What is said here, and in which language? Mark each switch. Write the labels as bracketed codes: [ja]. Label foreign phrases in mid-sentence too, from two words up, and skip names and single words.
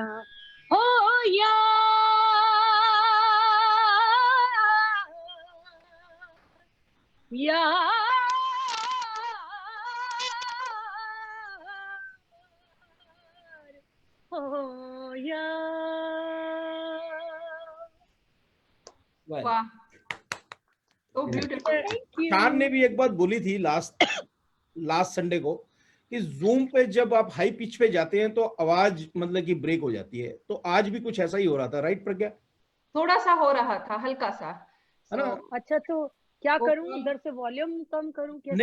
[hi] हो यार हो यार. वाह, [en] so beautiful. [hi] शान ने भी एक बात बोली थी [en] last Sunday [hi] को कि जूम पे जब आप [en] high pitch [hi] पे जाते हैं तो आवाज मतलब कि ब्रेक हो जाती है. तो आज भी कुछ ऐसा ही हो रहा था, राइट प्रज्ञा? थोड़ा सा हो रहा था, हल्का सा, है ना? अच्छा तो क्या करूं, उधर से वॉल्यूम कम करूं, कैसे?